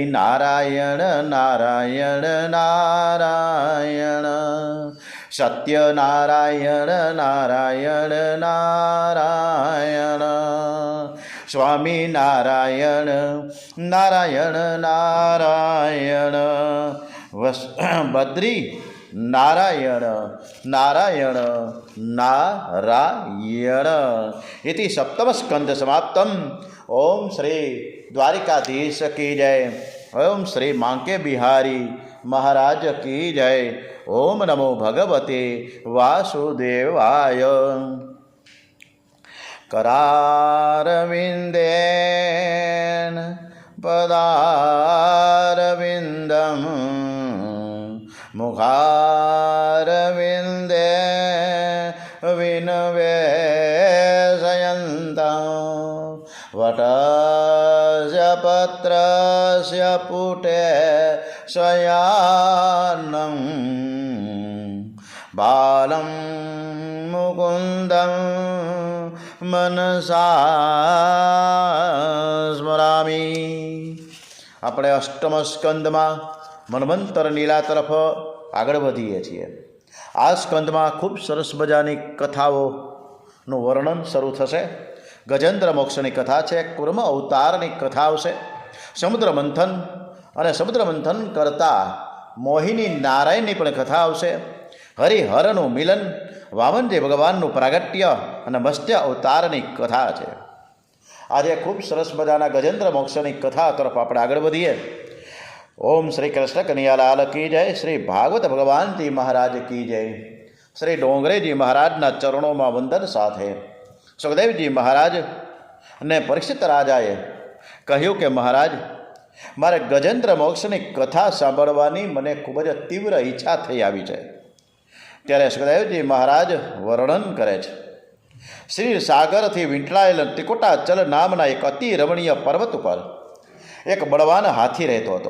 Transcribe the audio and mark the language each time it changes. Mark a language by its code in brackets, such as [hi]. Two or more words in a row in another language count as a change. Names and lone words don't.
[gu] નારાયણ નારાયણ નારાયણ, સત્ય નારાયણ નારાયણ નારાયણ, સ્વામી નારાયણ નારાયણ નારાયણ, બદ્રી નારાયણ નારાયણ નારાયણ. [sa] इति सप्तम स्कंद समाप्तम. [hi] ओम श्री द्वारिकाधीश की जय. ओम श्री मांके बिहारी महाराज की जय. [sa] ओम नमो भगवते वासुदेवाय. करारविंदेन पदारविंदम मुखारविंदे विनवेशयन्तं वटस्य पत्रस्य पुटे शयानं बालं मुकुन्दं मनसा स्मरामि. [gu] આપણે અષ્ટમ સ્કંદમાં મન્વંતર લીલા તરફ આગળ વધીએ છીએ. આ સ્કંદમાં ખૂબ સરસ મજાની કથાઓનું વર્ણન શરૂ થશે. ગજેન્દ્ર મોક્ષની કથા છે, કુર્મ અવતારની કથા આવશે, સમુદ્ર મંથન અને સમુદ્ર મંથન કરતાં મોહિની નારાયણની પણ કથા આવશે, હરિહરનું મિલન, વામનજી ભગવાનનું પ્રાગટ્ય અને મત્સ્ય અવતારની કથા છે. આજે ખૂબ સરસ મજાના ગજેન્દ્ર મોક્ષની કથા તરફ આપણે આગળ વધીએ. [hi] ओम श्री कृष्ण कन्हैयालाल की जय. श्री भागवत भगवान जी महाराज की जय. [gu] શ્રી ડોંગરે જી મહારાજના ચરણોં મેં વંદન સાથે સુખદેવ જી મહારાજ ને પરીક્ષિત રાજાએ कह્યું કે મહારાજ, મારે ગજેન્દ્ર મોક્ષની કથા સાંભળવાની મને ખૂબ જ તીવ્ર ઈચ્છા થઈ આવી છે. ત્યારે સુખદેવજી મહારાજ વર્ણન કરે છે. શ્રી સાગરથી વીંટળાયેલ ત્રિકુટાચલ નામના એક અતિ રમણીય પર્વત ઉપર એક બળવાન હાથી રહેતો હતો.